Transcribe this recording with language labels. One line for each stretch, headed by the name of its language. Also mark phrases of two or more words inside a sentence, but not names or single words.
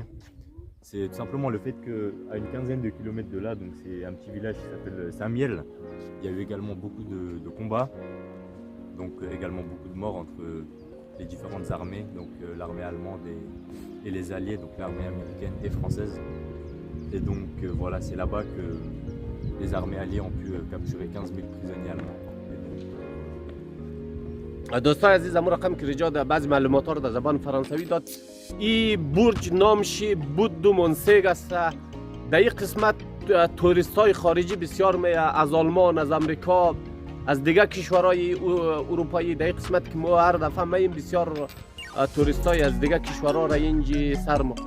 French: C'est tout simplement le fait qu'à une quinzaine de kilomètres de là, donc c'est un petit village qui s'appelle Saint-Miel, il y a eu également beaucoup de combats, donc également beaucoup de morts entre les différentes armées, donc l'armée allemande et les alliés, donc l'armée américaine et française. Et donc voilà, c'est là-bas que les armées alliées ont pu capturer 15 000 prisonniers allemands.
Persian: دوستان عزیز، امون رقم که رجا در بعض معلومات ها رو در زبان فرانسوی داد. این برج نامش بود منسگ است. در این قسمت توریست های خارجی بسیار از آلمان، از امریکا، از دیگر کشورهای اروپایی در این قسمت که ما هر دفعه مییم بسیار توریست های از دیگر کشورها را اینجا سر مقیم.